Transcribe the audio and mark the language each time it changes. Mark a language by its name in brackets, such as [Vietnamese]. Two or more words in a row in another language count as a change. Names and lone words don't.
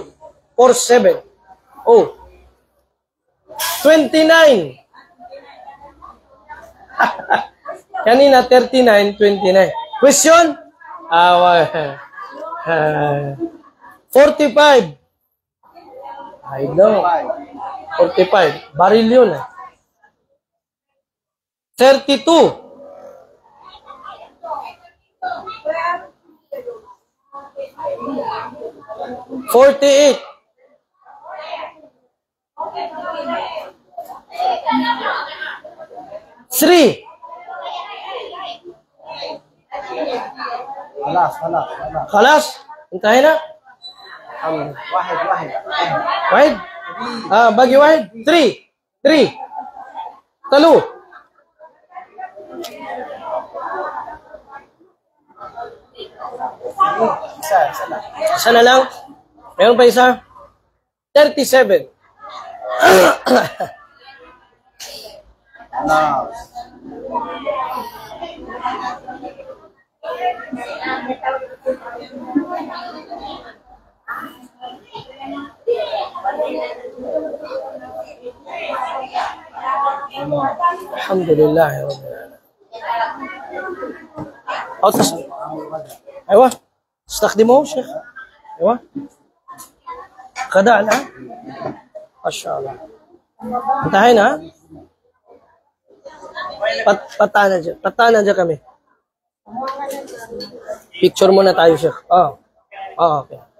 [Filipino] 47. Oh. 29. Kanina, 39, 29. [English] Question? 45. I know. 45. [Filipino] Baril yun. 32. 48. [English] Three. [Arabic] Halas. [Filipino] Kalas? Hintayin na. [Arabic] Wahid. Wahid? Bagi wahid. [English] Three. [Filipino] Talo. Isa lang. Isa na lang. Meron pa isa? 37. [Arabic] Halas. Alhamdulillah. Otas. Aywa. استخدموه شيخ. ايوه. خدعنا. ما شاء الله. انتهينا. [Filipino] Patana dyan kami. Picture muna tayo, Sheikh. Okay.